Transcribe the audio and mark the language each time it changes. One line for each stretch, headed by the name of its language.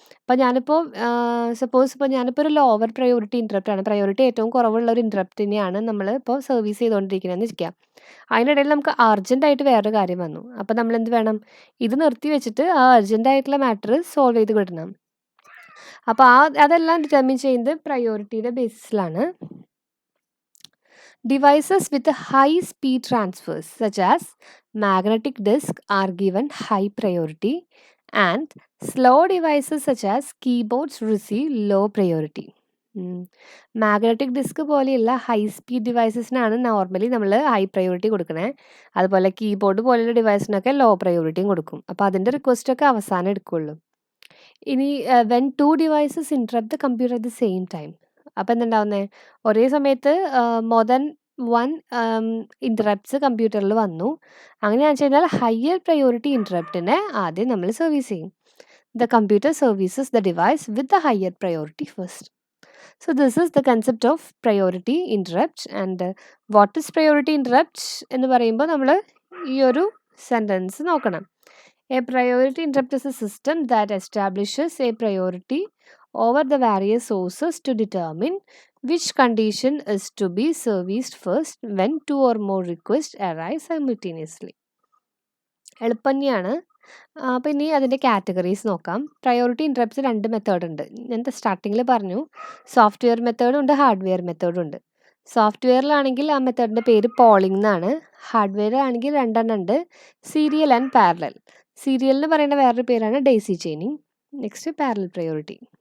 Malayalam: അപ്പോൾ ഞാനിപ്പോൾ സപ്പോസ് ഞാനിപ്പോൾ ഒരു ലോവർ പ്രയോറിറ്റി ഇൻറ്ററപ്റ്റ് ആണ്, പ്രയോറിറ്റി ഏറ്റവും കുറവുള്ള ഒരു ഇൻറ്ററപ്റ്റിനെയാണ് നമ്മൾ ഇപ്പോൾ സർവീസ് ചെയ്തുകൊണ്ടിരിക്കുന്നതെന്ന് ഇരിക്കാം. അതിനിടയിൽ നമുക്ക് അർജൻറ്റായിട്ട് വേറൊരു കാര്യം വന്നു, അപ്പോൾ നമ്മൾ എന്ത് വേണം? ഇത് നിർത്തി വെച്ചിട്ട് ആ അർജൻറ്റായിട്ടുള്ള മാറ്റർ സോൾവ് ചെയ്ത് കിട്ടണം. അപ്പോൾ അതെല്ലാം ഡിറ്റർമിൻ ചെയ്യുന്നത് പ്രയോറിറ്റിയുടെ ബേസിസിലാണ്.
English: Devices with high speed transfers such as magnetic disk are given high priority and slow devices such as keyboards receive low priority.
Malayalam: Magnetic disk പോലെയുള്ള ഹൈ സ്പീഡ് ഡിവൈസസിനാണ് നോർമലി നമ്മൾ ഹൈ പ്രയോറിറ്റി കൊടുക്കണേ, അതുപോലെ keyboard പോലെയുള്ള ഡിവൈസിനൊക്കെ law പ്രയോറിറ്റിയും കൊടുക്കും. അപ്പോൾ അതിൻ്റെ റിക്വസ്റ്റൊക്കെ അവസാനം എടുക്കുള്ളൂ. ഇനി
English: when two devices interrupt the computer at the same time,
Malayalam: അപ്പോൾ എന്തുണ്ടാവുന്നത്? ഒരേ സമയത്ത്
English: more than one
Malayalam: ഇൻറ്ററപ്റ്റ്സ് കമ്പ്യൂട്ടറിൽ വന്നു. അങ്ങനെയാണെന്ന് വെച്ച് കഴിഞ്ഞാൽ ഹയർ പ്രയോറിറ്റി ഇൻറ്ററപ്റ്റിനെ ആദ്യം നമ്മൾ സർവീസ് ചെയ്യും.
English: The computer services the device with the higher priority first. So this is the concept of priority interrupt. And what is priority interrupt
Malayalam: എന്ന് പറയുമ്പോൾ നമ്മൾ ഈ ഒരു സെൻറ്റൻസ് നോക്കണം.
English: A priority interrupt is a system that establishes a priority over the various sources to determine which condition is to be serviced first when two or more requests arise simultaneously.
Malayalam: എളുപ്പം തന്നെയാണ്. അപ്പോൾ ഇനി അതിൻ്റെ categories നോക്കാം. Priority interrupts 2 method ഉണ്ട്. ഞാൻ സ്റ്റാർട്ടിങ്ങിൽ പറഞ്ഞു, സോഫ്റ്റ്വെയർ മെത്തേഡും ഉണ്ട്, ഹാർഡ്വെയർ മെത്തേഡും ഉണ്ട്. സോഫ്റ്റ്വെയറിലാണെങ്കിൽ ആ മെത്തേഡിൻ്റെ പേര് പോളിംഗ് എന്നാണ്. ഹാർഡ്വെയറിലാണെങ്കിൽ 2 എണ്ണം ഉണ്ട്, സീരിയൽ ആൻഡ് പാരലൽ. സീരിയൽ എന്ന് പറയുന്ന വേറൊരു പേരാണ് Daisy chaining. Next parallel priority.